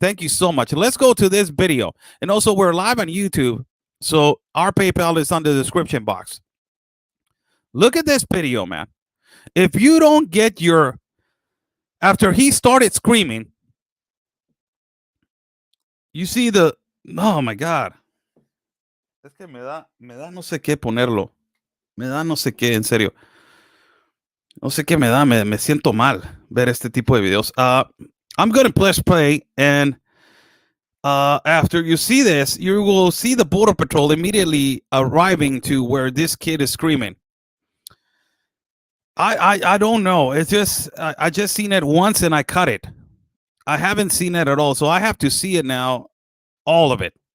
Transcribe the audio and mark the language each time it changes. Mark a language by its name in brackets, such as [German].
[English] Thank you so much. Let's go to this video. And also, we're live on YouTube, so our PayPal is on the description box. Look at this video, man. If you don't get your, after he started screaming, you see the, oh my God. [Spanish] Es que me da no sé qué ponerlo. Me da no sé qué, en serio. No sé qué me da, me siento mal ver este tipo de videos. [English] I'm going to press play, and after you see this, you will see the Border Patrol immediately arriving to where this kid is screaming. I don't know. It's just, I just seen it once and I cut it. I haven't seen it at all, so I have to see it now, all of it.